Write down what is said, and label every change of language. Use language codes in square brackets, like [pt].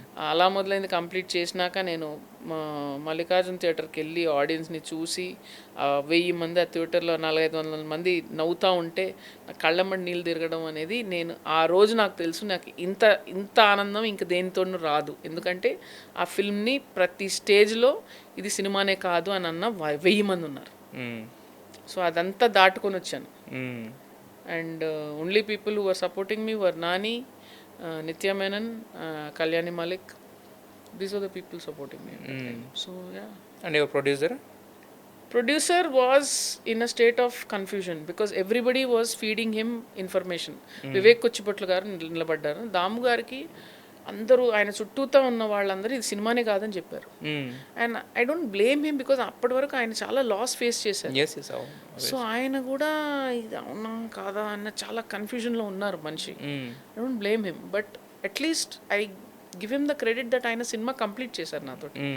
[te] అలా మొదలైంది కంప్లీట్ చేసినాక నేను మల్లికార్జున థియేటర్కి వెళ్ళి ఆడియన్స్ని చూసి 1000 మంది ఆ థియేటర్లో 400-500 మంది నవ్వుతూ ఉంటే నా కళ్ళమ్మడి నీళ్ళు తిరగడం అనేది, నేను ఆ రోజు నాకు తెలుసు నాకు ఇంత ఆనందం ఇంక దేనితోనూ రాదు. ఎందుకంటే ఆ ఫిల్మ్ని ప్రతి స్టేజ్లో ఇది సినిమానే కాదు అని అన్న 1000 మంది ఉన్నారు. సో అదంతా దాటుకొని వచ్చాను. [en] And only people who were supporting me were Nani, Nitya Menon, Kalyani Malik. These are the people supporting me. So yeah. And your Producer was in a state of confusion because everybody was feeding him information. [te] Vivek Kochipatlu garu nilabaddaru. Damu gariki అందరూ ఆయన చుట్టూతో ఉన్న వాళ్ళందరూ ఇది సినిమానే కాదని చెప్పారు. [en] and I don't blame him because [te] అప్పటి వరకు ఆయన చాలా లాస్ ఫేస్ చేశారు. సో ఆయన కూడా ఇది అవునా కాదా అన్న చాలా కన్ఫ్యూజన్లో ఉన్నారు మనిషి. [en] I don't blame him, but at least I give him the credit that [te] ఆయన సినిమా కంప్లీట్ చేశారు నాతో.